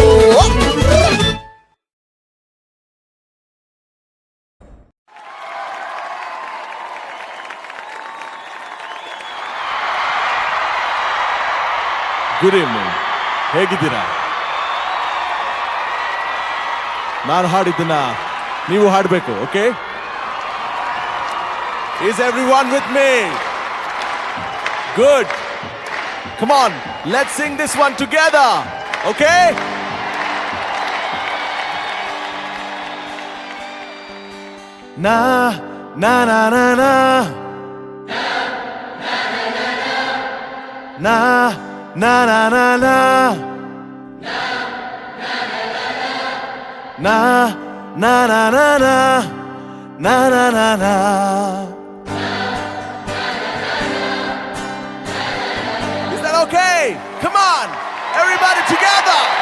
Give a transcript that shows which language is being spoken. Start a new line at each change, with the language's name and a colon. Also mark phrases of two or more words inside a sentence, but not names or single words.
English: good evening,
Kannada: ಹೇಗಿದ್ದೀರಾ? ನಾನು ಹಾಡಿದ್ದನ್ನ ನೀವು ಹಾಡಬೇಕು, ಓಕೆ?
English: Is everyone with me? Good. Come on, let's sing this one together, okay? Na na na na na na na na na na na na na na na na na na. Is that okay? Come on, everybody together.